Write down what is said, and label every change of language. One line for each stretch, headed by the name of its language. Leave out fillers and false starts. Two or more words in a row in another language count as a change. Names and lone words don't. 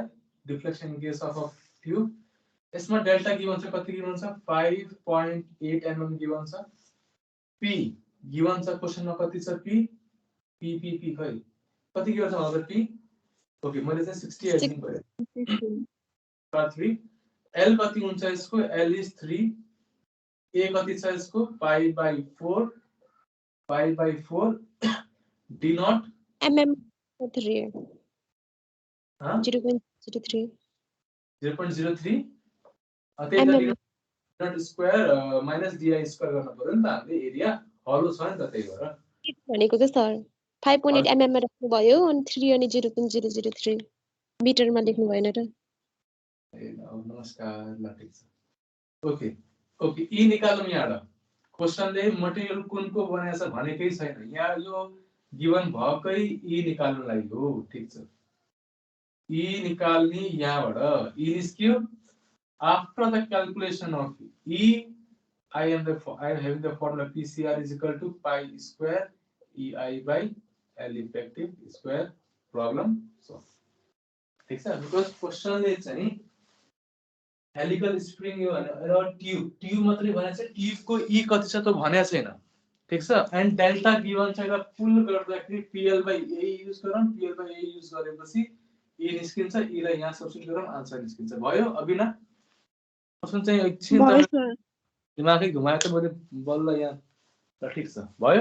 English: deflection case of tube
Nepali: यसमा डेल्टा गिवन छ कति गिवन छ 5.8 mm गिवन छ पी गिवन छ क्वेशनमा कति छ पी पी पी पी खै कति गिवन छ मतलब पी ओके मैले चाहिँ 68 दिनु पर्यो 3 एल कति हुन्छ यसको
English: L is 3
Nepali: ए कति छ यसको
English: pi by 4 d naught
Nepali: mm 3 हाँ 0.03 0.03 त्यही
English: d naught square minus d square
Nepali: गर्न पर्यो नि त हामीले एरिया हलो छ नि त त्यही भएर भनेको त सर 5.8 mm मा राख्नु भयो अनि 3 अनि 0.003 मिटरमा लेख्नु भएन र ए नमस्कार ल ठीक छ ओके ओके ई निकालौं यहाँबाट क्वेशनले मटेरियल कुनको बनाएको छ भनेकै छैन यहाँ यो गिवन भएकै ई निकाल्नुलाई हो ठीक छ ई निकाल्ने यहाँबाट ई निस्क्यो
English: after the calculation of E I am having the formula PCR is equal to pi square EI by L effective square problem solved.
Nepali: ठीक छ
English: because question
Nepali: ले चाहिँ
English: helical spring
Nepali: यो र ट्युब मात्रै भनेको छ ट्युब को ई कति छ त भनेको छैन ठीक छ
English: and delta given
Nepali: छ र पुल गर्दाखेरि
English: PL by A
Nepali: युज गरौँ
English: PL by A
Nepali: युज गरेपछि ए निस्किन्छ ई लाई यहाँ सब्स्टिट्युट गरौँ आन्सर निस्किन्छ भयो अबिना क्वेशन चाहिँ एकछिन दिमागै घुमायो त मैले बल्ल यहाँ ल ठीक छ भयो